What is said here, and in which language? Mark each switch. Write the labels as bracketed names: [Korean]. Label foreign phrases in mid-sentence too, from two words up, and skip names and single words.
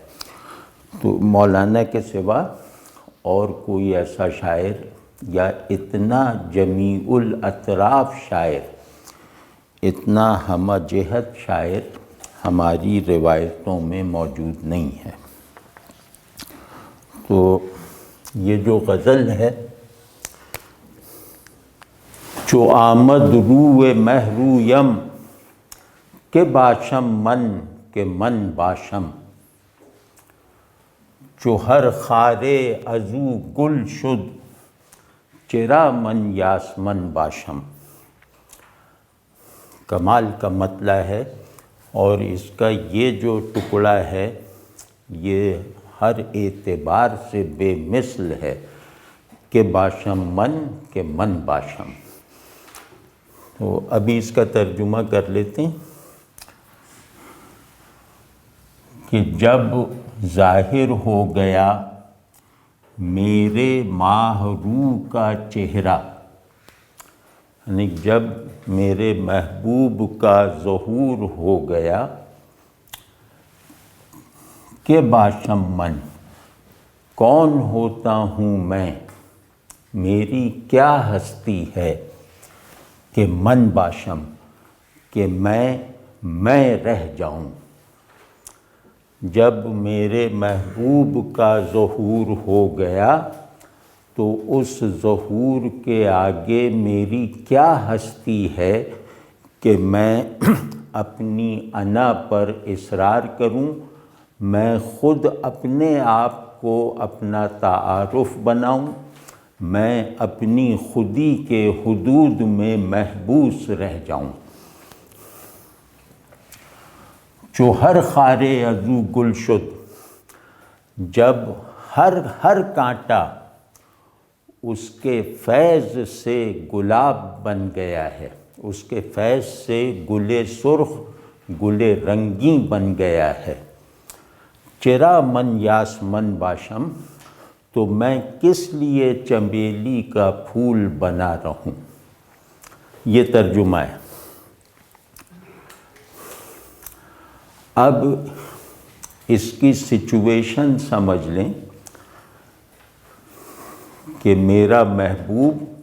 [Urdu] تو مولانا کے سوا اور کوئی ایسا شاعر یا اتنا جمیع الاطراف شاعر، اتنا ہمہ جہت شاعر ہماری روایتوں میں موجود نہیں ہے۔ تو یہ جو غزل ہے، [Persian] چو آمد روئے مہ رویم کہ باشم من کہ من باشم، چو ہر خارے ازو گل شد چرا من یاسمن باشم۔ [Urdu] کمال کا مطلع ہے، اور اس کا یہ جو ٹکڑا ہے یہ ہر اعتبار سے بے مثل ہے [Persian] کہ باشم من کہ من باشم۔ [Urdu] تو ابھی اس کا ترجمہ کر لیتے ہیں کہ جب ظاہر ہو گیا میرے ماہ رو کا چہرہ، یعنی جب میرے محبوب کا ظہور ہو گیا، [Persian] کہ باشم من [Urdu] کون ہوتا ہوں میں، میری کیا ہستی ہے، [Persian] کہ من باشم [Urdu] کہ میں رہ جاؤں۔ جب میرے محبوب کا ظہور ہو گیا تو اس ظہور کے آگے میری کیا ہستی ہے کہ میں اپنی انا پر اصرار کروں، میں خود اپنے آپ کو اپنا تعارف بناؤں، میں اپنی خودی کے حدود میں محبوس رہ جاؤں۔ [Persian] چو ہر خارے ازو گل شد، [Urdu] جب ہر کانٹا اس کے فیض سے گلاب بن گیا ہے، اس کے فیض سے گل سرخ گل رنگی بن گیا ہے، [Persian] چرا من یاسمن باشم، [Urdu] تو میں کس لیے چنبیلی کا پھول بنا رہوں۔ یہ ترجمہ ہے۔ اب اس کی سچویشن سمجھ لیں کہ میرا محبوب